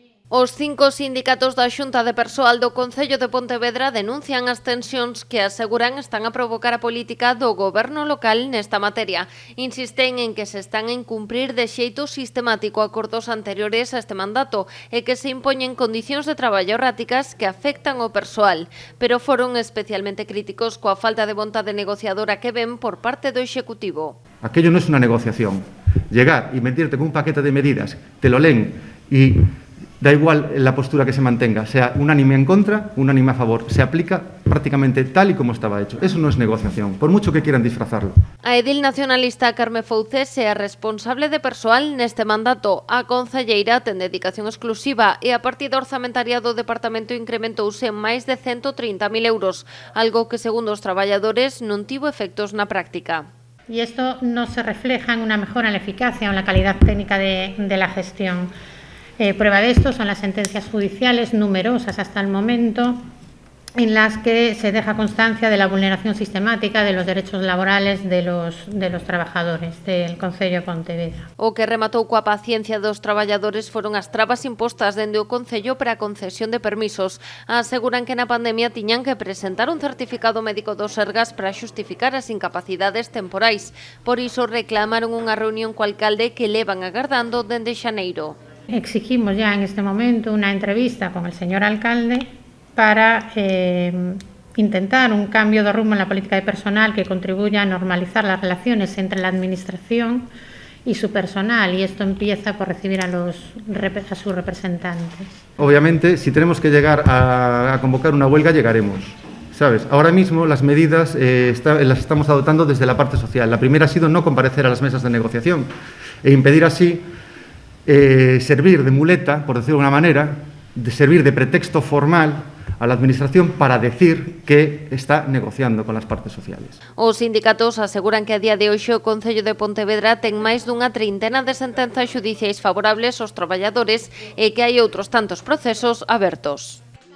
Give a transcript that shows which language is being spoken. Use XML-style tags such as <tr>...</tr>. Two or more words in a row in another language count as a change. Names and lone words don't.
<gl>Os 5 sindicatos da Xunta de Persoal do Concello de Pontevedra denuncian as tensións que aseguran están a provocar a política do goberno local nesta materia. Insisten en que se están a incumprir de xeito sistemático acordos anteriores a este mandato e que se impoñen condicións de traballo erráticas que afectan ao persoal, pero foron especialmente críticos coa falta de vontade negociadora que ven por parte do Executivo.</gl> <es>Aquello no es una negociación. Llegar y metirte con un paquete de medidas, te lo leen y da igual la postura que se mantenga, sea unánime en contra, unánime a favor, se aplica prácticamente tal y como estaba hecho. Eso no es negociación, por mucho que quieran disfrazarlo.</es> <gl>A edil nacionalista Carme Fouces é a responsable de persoal neste mandato. A concelleira ten dedicación exclusiva e a partida orzamentaria do departamento incrementouse en máis de 130.000 euros, algo que, segundo os traballadores, non tivo efectos na práctica.</gl> <es>Y esto no se refleja en una mejora en la eficacia o en la calidad técnica de la gestión. Prueba de esto son las sentencias judiciales numerosas hasta el momento en las que se deja constancia de la vulneración sistemática de los derechos laborales de los trabajadores del Concello de Pontevedra.</es> <gl>O que rematou coa paciencia dos traballadores foron as trabas impostas dende o Concello para a concesión de permisos. Aseguran que na pandemia tiñan que presentar un certificado médico do Sergas para xustificar as incapacidades temporais. Por iso reclamaron unha reunión co alcalde que levan agardando dende xaneiro.</gl> <es>Exigimos ya en este momento una entrevista con el señor alcalde para intentar un cambio de rumbo en la política de personal que contribuya a normalizar las relaciones entre la administración y su personal, y esto empieza por recibir a sus representantes. Obviamente, si tenemos que llegar a convocar una huelga, llegaremos. ¿Sabes? Ahora mismo las medidas las estamos adoptando desde la parte social. La primera ha sido no comparecer a las mesas de negociación e impedir así servir de muleta, por decirlo de alguna manera, de servir de pretexto formal a la Administración para decir que está negociando con las partes sociales.</es> <gl>Os sindicatos aseguran que a día de hoxe o Concello de Pontevedra ten máis dunha trintena de sentenzas xudiciais favorables aos traballadores e que hai outros tantos procesos abertos.</gl>